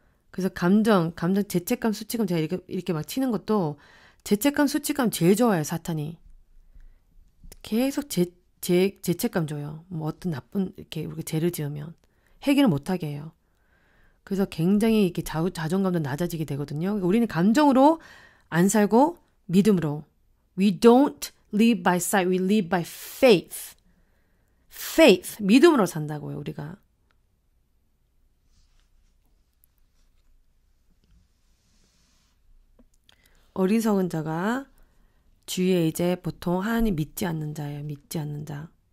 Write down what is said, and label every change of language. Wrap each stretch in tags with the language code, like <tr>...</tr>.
<ko>그래서 감정, 죄책감, 수치감 제가 이렇게 막 치는 것도 죄책감, 수치감 제일 좋아해요, 사탄이. 계속 죄책감 줘요. 뭐 어떤 나쁜 이렇게 우리가 죄를 지으면 해결을 못하게 해요. 그래서 굉장히 이렇게 자존감도 낮아지게 되거든요. 그러니까 우리는 감정으로 안 살고 믿음으로.</ko> <en>We don't live by sight, we live by faith.</en> <ko>faith, 믿음으로 산다고요, 우리가. 어리석은 자가 주위에 이제 보통 하나님 믿지 않는 자예요. 믿지 않는 자.</ko>